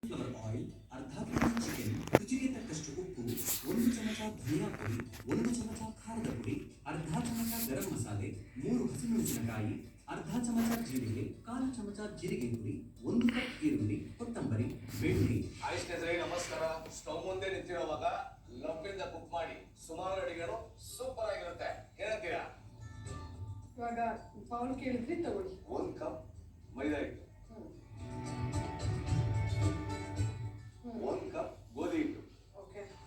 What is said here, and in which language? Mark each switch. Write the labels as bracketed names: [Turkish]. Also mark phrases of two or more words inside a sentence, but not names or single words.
[English] flower oil, [Kannada] ಅರ್ಧ ಕೆಜಿ ಚಿಕನ್, ರುಚಿಗೆ ತಕ್ಕಷ್ಟು ಉಪ್ಪು, 1 ಚಮಚ ಧನಿಯಾ ಪುಡಿ, 1 ಚಮಚ ಖಾರದ ಪುಡಿ, ಅರ್ಧ ಚಮಚ ಗರಂ ಮಸಾಲೆ, 3 ಹಸಿಮೆಣಸಿನಕಾಯಿ, ಅರ್ಧ ಚಮಚ ಜೀರಿಗೆ, 1/4 ಚಮಚ ಜೀರಿಗೆ ಪುಡಿ, 1 ಕಪ್ ಈರುಳ್ಳಿ, ಕೊತ್ತಂಬರಿ, ಬೆಳ್ಳುಳ್ಳಿ. ಆಯುಷ್ಣೇಂದ್ರೇ ನಮಸ್ಕಾರ. ಸ್ಟವ್ ಮುಂದೆ ನಿಂತಿರುವಾಗ ಲವ್ವಿಂದ ಕುಕ್ ಮಾಡಿ ಸುಮಾರು ಅಡಿಗೆಗಳು ಸೂಪರ್ ಆಗಿರುತ್ತೆ. ಏನಂತೀರಾ? ಇವಾಗ ಬೌಲ್ ಕೇಳಿದ್ರಿ ತಗೊಳ್ಳಿ. 1 ಕಪ್ ಮೈದಾ ಹಿಟ್ಟು, 1 ಕಪ್ ಗೋಧಿ ಹಿಟ್ಟು, ಓಕೆ,